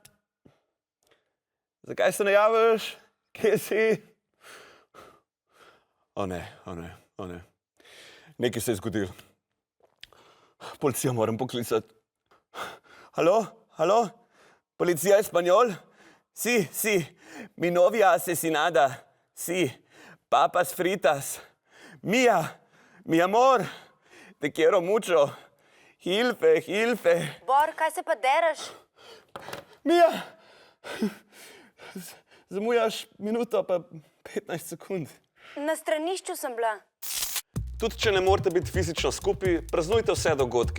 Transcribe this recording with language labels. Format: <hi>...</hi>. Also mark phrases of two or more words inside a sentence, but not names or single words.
<sl>Zakaj se ne javiš? Kje si? O ne. Nekaj se je zgodilo. Policijo moram poklicati. Halo? Policija Espanjol?</sl> <es>Sí, mi novia asesinada. Sí, papas fritas. Mía, mi amor, te quiero mucho. Hilfe.</es> <sl>Bor, kaj se pa deraš? Mija, zamujaš minuto pa 15 sekund. Na stranišču sem bila. Tudi če ne morate biti fizično skupaj, praznujte vse dogodke.</sl>